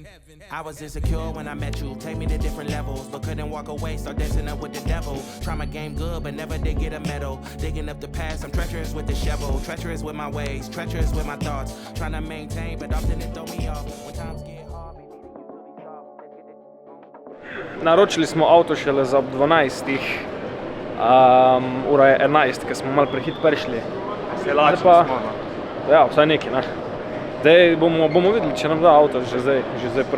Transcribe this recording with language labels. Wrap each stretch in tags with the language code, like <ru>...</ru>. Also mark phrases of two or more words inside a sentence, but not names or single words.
<en>I was insecure when I met you, take me to different levels, but couldn't walk away, start dancing up with the devil. Try my game good, but never did get a medal. Digging up the past, I'm treacherous with the shovel, treacherous with my ways, treacherous with my thoughts. Trying to maintain, but often it throw me off. When times get hard,</en> <sl>Naročili smo avto šele za 12. Ura je 11, ker smo malo prehit prišli. Se lačili smo, no. Ja, vsaj neki, ne. Zdaj bomo videli, če nam da avto že zdaj prej.</sl>